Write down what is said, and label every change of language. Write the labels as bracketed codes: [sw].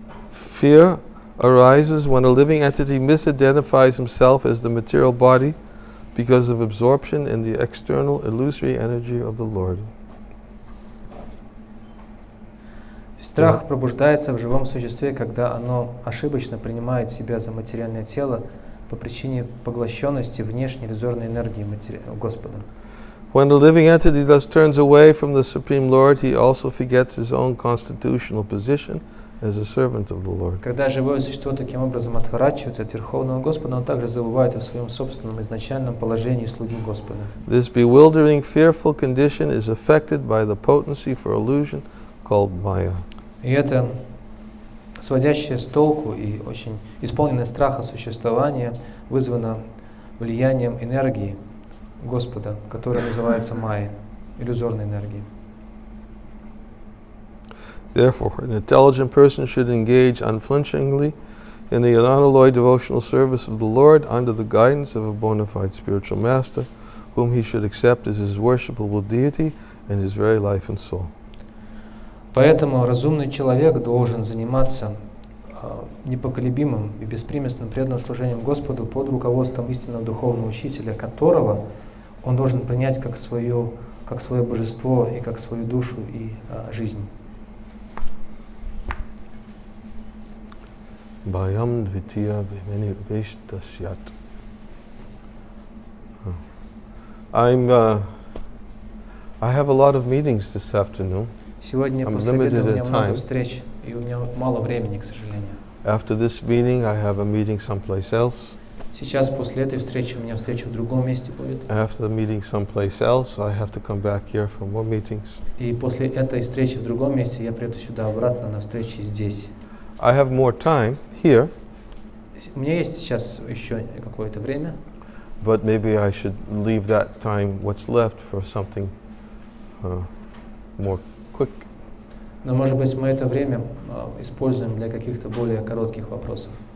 [en] Fear arises when a living entity misidentifies himself as the material body because of absorption in the external illusory energy of the Lord. [ru] Страх пробуждается в живом существе, когда оно ошибочно принимает себя за материальное тело по причине поглощенности внешней иллюзорной энергии Господа. [en] When the living entity thus turns away from the Supreme Lord, he also forgets his own constitutional position as a servant of the Lord. [ru] Когда живое существо таким образом отворачивается от Верховного Господа, он также забывает о своем собственном изначальном положении слуги Господа. [en] This bewildering, fearful condition is affected by the potency for illusion called Maya. [ru] И это сводящее с толку и очень исполненное страха существование вызвано влиянием энергии Господа, которая называется майя, иллюзорной энергией. [en] Therefore, an intelligent person should engage unflinchingly in the unalloyed devotional service of the Lord under the guidance of a bona fide spiritual master, whom he should accept as his worshipable deity and his very life and soul. [ru] Поэтому разумный человек должен заниматься непоколебимым и беспримесным преданным служением Господу под руководством истинного духовного учителя, которого он должен принять как свое божество и как свою душу и жизнь. [sa] Bayam Dvitiya Veshta Syat. [en] I have a lot of meetings this afternoon. [ru] Сегодня после обеда у меня много встреч, и у меня мало времени, к сожалению. [en] After this meeting, I have a meeting someplace else. [ru] Сейчас после этой встречи у меня встреча в другом месте будет. [en] After the meeting someplace else, I have to come back here for more meetings. [ru] И после этой встречи в другом месте я приеду сюда обратно на встречи здесь. [en] I have more time here. [ru] У меня есть сейчас еще какое-то время. [en] But maybe I should leave that time, what's left, for something more quick. [ru] Но, может быть, мы это время используем для каких-то более коротких вопросов.